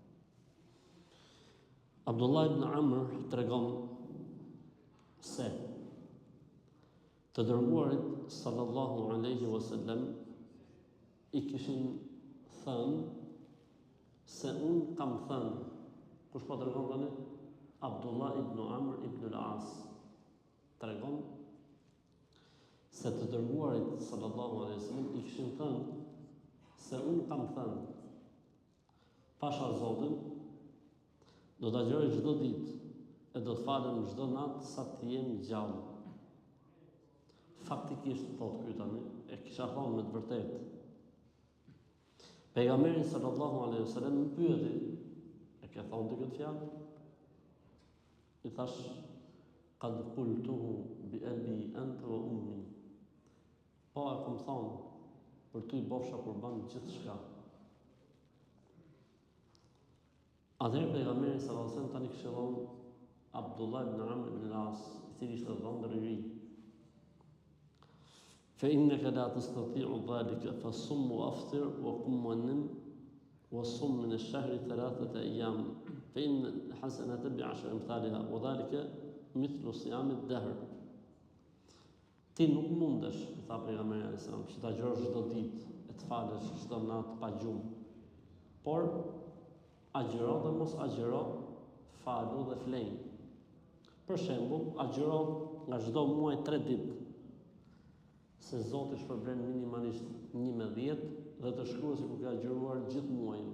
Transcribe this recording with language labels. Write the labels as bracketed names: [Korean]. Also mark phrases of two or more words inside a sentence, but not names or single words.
[Albanian] Abdullah ibn Amr tregon se të dërguarit [Arabic] صلى الله عليه وسلم [Albanian] i kishin thënë se unë kam thënë. Kush po tregon tani? Abdullah ibn Amr ibn al-As tregon se të dërguarit [Arabic] صلى الله عليه وسلم [Albanian] i kishin thënë se unë kam thënë, pasha Zotin, do të agjëroj çdo ditë e do të falem çdo natë sa të jem gjallë. Faktikisht thotë ky tani, e kisha thonë me të vërtetë. Pejgamberi [Arabic] صلى الله عليه وسلم [Albanian] më pyeti, e ke thonë ti këtë fjalë? I thash, [Arabic] قد قلته بأبي أنت وأمي. [Albanian] Po e kam thonë, për ty bofsha kurban gjithçka. Atëherë pejgamberi [Arabic] صلى الله عليه وسلم [Albanian] tani këshillon Abdullah ibn Amr ibn al-As, i cili ishte dhëndër i ri. [Arabic] فإنك لا تستطيع ذلك فصم وأفطر وقم ونم وصم من الشهر 3 أيام فإن الحسنة ب10 أمثالها وذلك مثل صيام الدهر. [Albanian] Ti nuk mundesh, i tha pejgamberi [Arabic] عليه السلام, [Albanian] që ta agjërosh çdo ditë, e të falësh çdo natë pa gjumë. Por agjëro dhe mos agjëro, falu dhe flej. Për shembull, agjëro nga çdo muaj 3 ditë, se Zoti shpërblen minimalisht 11 dhe të shkruaj sikur ka agjëruar gjithë muajin.